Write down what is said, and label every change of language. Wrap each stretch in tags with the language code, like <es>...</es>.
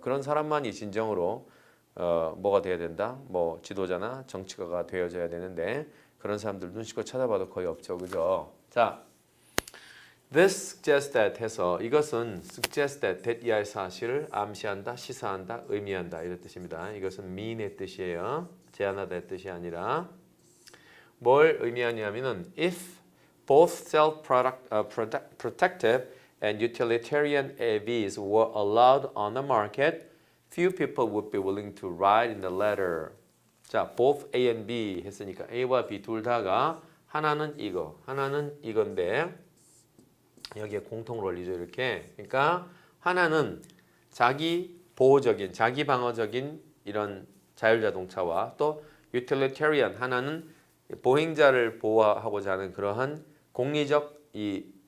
<ko>그런 사람만이 진정으로 뭐가 돼야 된다? 뭐 지도자나 정치가가 되어져야 되는데 그런 사람들 눈치껏 찾아봐도 거의 없죠. 그죠? 자,</ko> <en>this suggests that</en> <ko>해서 이것은</ko> <en>suggest that</en> <ko>이하의 사실을 암시한다, 시사한다, 의미한다 이런 뜻입니다. 이것은 mean의 뜻이에요. 제한하다의 뜻이 아니라 뭘 의미하냐면은</ko> <en>if both self-protective and utilitarian AVs were allowed on the market, few people would be willing to ride in the latter.</en> <ko>자, both A and B 했으니까 A와 B 둘 다가 하나는 이거, 하나는 이건데 여기에 공통 원리죠 이렇게. 그러니까 하나는 자기 보호적인, 자기 방어적인 이런 자율자동차와 또 utilitarian 하나는 보행자를 보호하고자 하는 그러한 공리적 이</ko>